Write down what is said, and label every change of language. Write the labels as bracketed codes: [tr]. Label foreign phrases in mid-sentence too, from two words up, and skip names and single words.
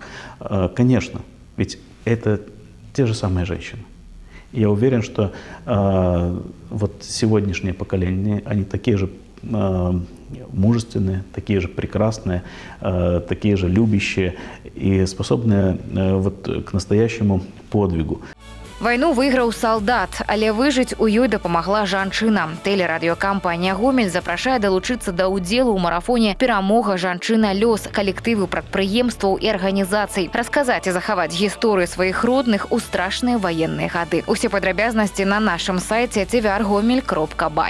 [ru] Конечно, ведь это те же самые женщины. Я уверен, что вот сегодняшнее поколение, они такие же мужественные, такие же прекрасные, такие же любящие и способные вот к настоящему подвигу. [be] Вайну выйграў салдат, але выжыць у ёй дапамагла жанчына. Тэлерадыёкампанія «Гомель» запрашае далучыцца да ўдзелу ў марафоне «Перамога жанчына лёс» калектыву прадпрыемстваў і арганізацый. Расказаць і захаваць гісторыю сваіх родных у страшныя ваенныя гады. Усе падрабязнасці на нашым сайце tvr.gomel.by.